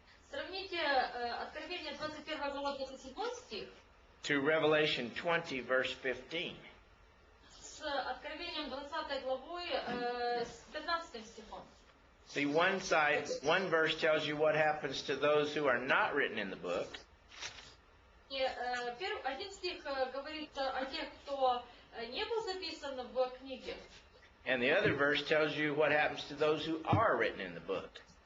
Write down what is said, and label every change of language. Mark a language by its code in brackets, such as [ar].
[ru] Сравните Откровение 21 глава 27 стих [en] to Revelation 20, verse 15. [ru] с Откровением 20 главой с 15 стихом. [en] See, one verse tells you what happens to those who are not written in the book. [ru] И один стих говорит о тех, кто не был записан в книге. [en] And the other verse tells you what happens to those who are written in the book.